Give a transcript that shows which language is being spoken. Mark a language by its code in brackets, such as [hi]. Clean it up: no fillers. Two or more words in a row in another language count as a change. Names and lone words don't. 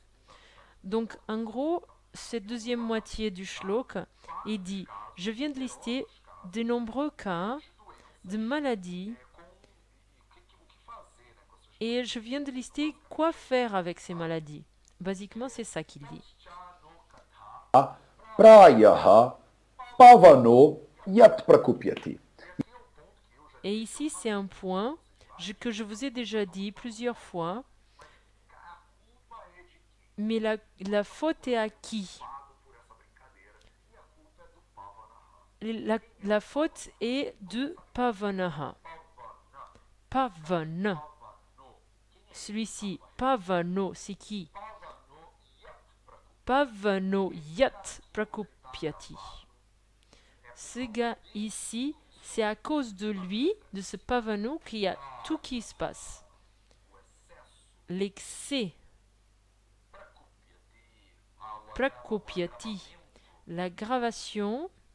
[fr] Donc, en gros, cette deuxième moitié du shlok, il dit, je viens de lister de nombreux cas de maladies et je viens de lister quoi faire avec ces maladies. Basiquement, c'est ça qu'il dit. [sa] प्रायः पवनो यत् प्रकुप्यति. [fr] Et ici, c'est un point que je vous ai déjà dit plusieurs fois. Mais la faute est à qui? La faute est de Pavanaha. Pavana. Celui-ci, Pavano, c'est qui? [sa] पवनो यत् प्रकुप्यति. [fr] Ce gars ici, c'est à cause de lui, de ce Pavano, qu'il y a tout qui se passe. L'excès. Prakupyati. L'aggravation.